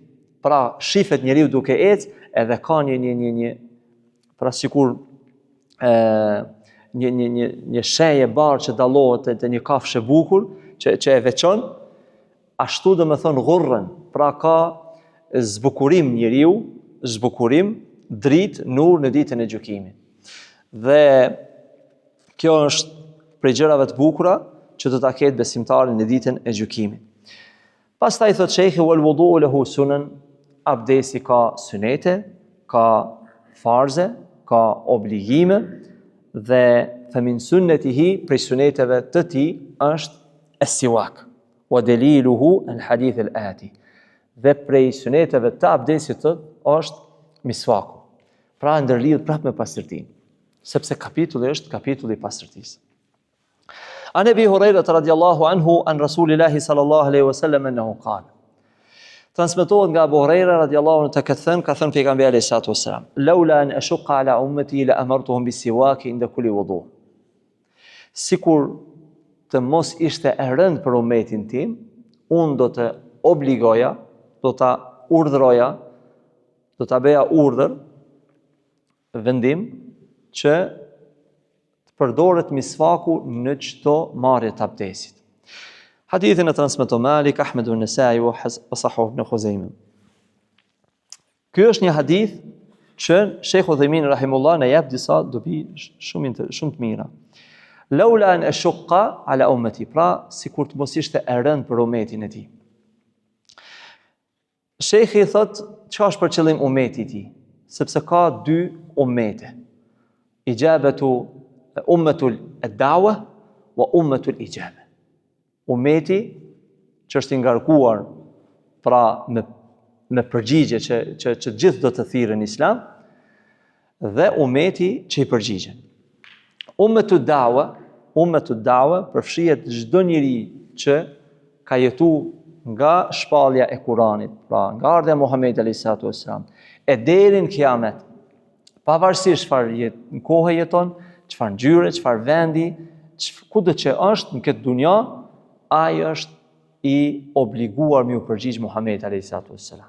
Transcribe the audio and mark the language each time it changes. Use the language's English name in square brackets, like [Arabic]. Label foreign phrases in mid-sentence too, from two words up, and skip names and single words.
[Albanian] Pra shifet njeriu duke ecë, edhe ka një pra sikur një sheje barë që dallohet te një kafshë e bukur që e veçon, ashtu do të thonë ghurrën, pra ka zbukurim njeriu, zbukurim, dritë, nur në ditën e gjykimit. Dhe kjo është prej gjërave të bukura që do ta ketë besimtari në ditën e gjykimit. Pastaj thot sheikhi [Arabic] والوضوء له سنن, [Albanian] abdesi ka sunete, ka farze, ka obligime, dhe [Arabic] فمن سننه, [Albanian] prej suneteve të tij është as-siwak, [Arabic] ودليله الحديث الآتي. [Albanian] Dhe prej suneteve të abdesit është miswaku. Pra ndërlidhet prapë me pastërtinë, sepse kapitulli është kapitulli i pastërtisë. [Arabic] عن أبي هريرة رضي الله عنه عن رسول الله صلى الله عليه وسلم أنه قال. [Albanian] Transmetohet nga Abu Huraira [Arabic] رضي الله عنه [Albanian] ka thënë pejgamberi [Arabic] عليه الصلاة والسلام: "لولا أن أشق على أمتي لأمرتهم بالسواك عند كل وضوء." [Albanian] Sikur të mos ishte e rëndë për ummetin tim, unë do të obligoja, do ta urdhëroja, do ta bëja urdhër, vendim që të përdoret misvaku në çdo marrje të abdesit. Hadithin e transmeton Malik, Ahmed ibn Nesai wa Sahih ibn Khuzaimah. Ky është një hadith që Sheikh Uthaymeen rahimullah na jep disa dobi shumë të mira. [Arabic] لولا أن أشق على أمتي, [Albanian] pra sikur të mos ishte e rëndë për ummetin e tij. Sheikhi thot, çka është për qëllim ummeti i tij? Sepse ka dy ummete. [Arabic] إجابة أمة الدعوة وأمة الإجابة. [Albanian] Ummeti që është i ngarkuar pra me përgjigje që gjithë do të thirrën Islam, dhe ummeti që i përgjigjen. [Arabic] أمة الدعوة [Albanian] përfshihet çdo njeri që ka jetuar nga shpallja e Kuranit, pra nga ardha e Muhamedit [Arabic] عليه الصلاة والسلام, [Albanian] e deri në kiamet, pavarësisht çfarë kohë jeton, çfarë ngjyre, çfarë vendi, kudo që është në këtë dunja, ai është i obliguar me u përgjigj Muhamedit [Arabic] عليه الصلاة والسلام.